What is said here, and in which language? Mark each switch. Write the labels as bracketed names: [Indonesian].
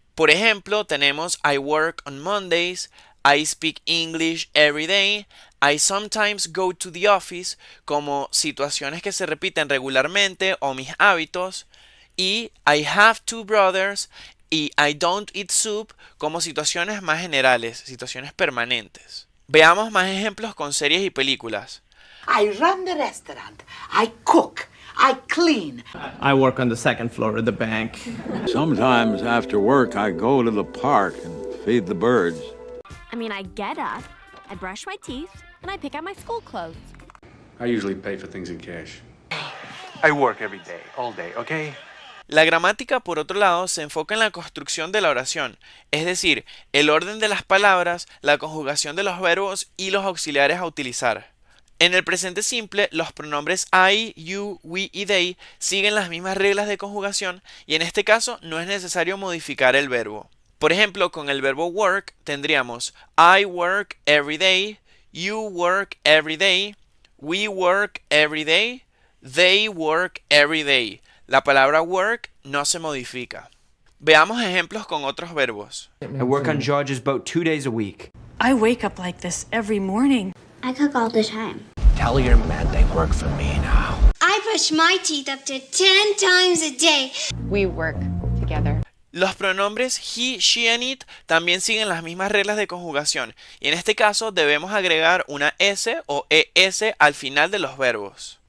[Spanish] Por ejemplo, tenemos [English] I work on Mondays, I speak English every day, I sometimes go to the office, [Spanish] como situaciones que se repiten regularmente o mis hábitos, y [English] I have two brothers [Spanish] y [English] I don't eat soup, [Spanish] como situaciones más generales, situaciones permanentes. Veamos más ejemplos con series y películas. [English] I run the restaurant. I cook. I clean. I work on the second floor of the bank. Sometimes after work, I go to the park and feed the birds. I mean, I get up, I brush my teeth, and I pick out my school clothes. I usually pay for things in cash. I work every day, all day, okay? [Spanish] La gramática, por otro lado, se enfoca en la construcción de la oración, es decir, el orden de las palabras, la conjugación de los verbos y los auxiliares a utilizar. En el presente simple, los pronombres I, you, we y they siguen las mismas reglas de conjugación y en este caso no es necesario modificar el verbo. Por ejemplo, con el verbo work tendríamos [English] I work every day, you work every day, we work every day, they work every day. [Spanish] La palabra work no se modifica. Veamos ejemplos con otros verbos. [English] I work on George's boat 2 days a week. I wake up like this every morning. I cook all the time. Tell your man they work for me now. I brush my teeth up to 10 times a day. We work together. [Spanish] Los pronombres he, she and it también siguen las mismas reglas de conjugación y en este caso debemos agregar una s o es al final de los verbos.